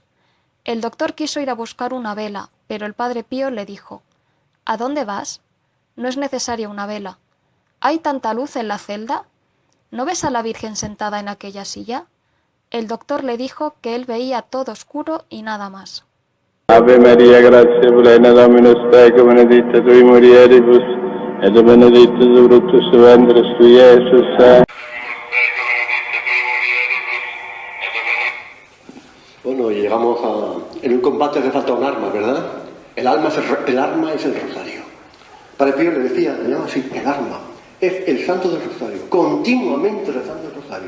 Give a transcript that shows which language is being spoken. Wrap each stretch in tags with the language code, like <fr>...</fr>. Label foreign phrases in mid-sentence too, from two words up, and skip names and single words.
<es>El doctor quiso ir a buscar una vela, pero el Padre Pío le dijo: «¿A dónde vas? No es necesaria una vela. ¿Hay tanta luz en la celda? ¿No ves a la Virgen sentada en aquella silla?». El doctor le dijo que él veía todo oscuro y nada más.</es> <la>Ave Maria, gratia plena, Dominus tecum, benedicta tui mulieribus, et benedictus fructus ventris tui, Iesus.</la> <es>Bueno, y llegamos a... En un combate hace falta un arma, ¿verdad? El arma es el rosario. Padre Pío le decía, le llamaba así, el arma. Es el santo del rosario, continuamente rezando el rosario.</es>